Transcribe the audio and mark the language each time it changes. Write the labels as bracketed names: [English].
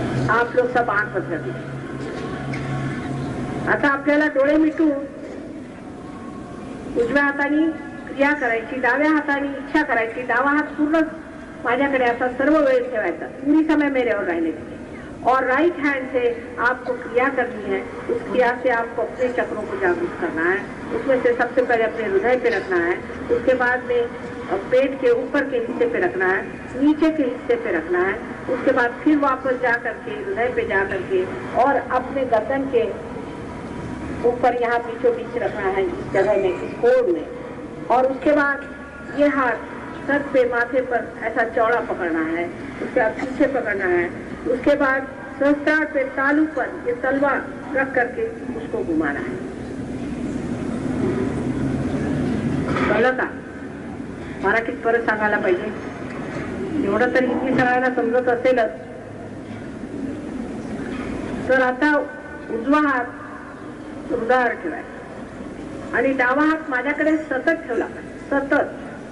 [Hindi] आप लोग सब आंख बंद कर दीजिए। [Marathi] आता आपल्याला डोळे मिटून उजव्या हाताने क्रिया करायची, डाव्या हाताने इच्छा करायची, डावा हात पूर्ण माझ्याकडे असा सर्व वेळ ठेवायचा, [Hindi] पूरी समय मेरे और रहने दीजिए। और राइट हैंड से आपको क्रिया करनी है। उस क्रिया से आपको अपने चक्रों को जागरूक करना है। उसमें से सबसे पहले अपने हृदय पे रखना है, उसके बाद में पेट के ऊपर के हिस्से पे रखना है, नीचे के हिस्से पे रखना है, उसके बाद फिर वापस जा करके हृदय पे जा करके और अपने गर्दन के ऊपर यहाँ बीचों बीच रखना है, इस जगह में, इस कोण में। और उसके बाद ये हाथ सर पे माथे पर ऐसा चौड़ा पकड़ना है, उसके बाद पीछे पकड़ना है, उसके बाद सहस्त्रार पे तालू पर ये तलवार रख करके उसको घुमाना है। [Marathi] कळलं का? मराठीत परत सांगायला पाहिजे, एवढं तर हिंदी सगळ्यांना समजत असेलच। तर आता उजवा हात हृदयावर ठेवायचा आणि डावा हात माझ्याकडे सतत ठेवला पाहिजे, सतत।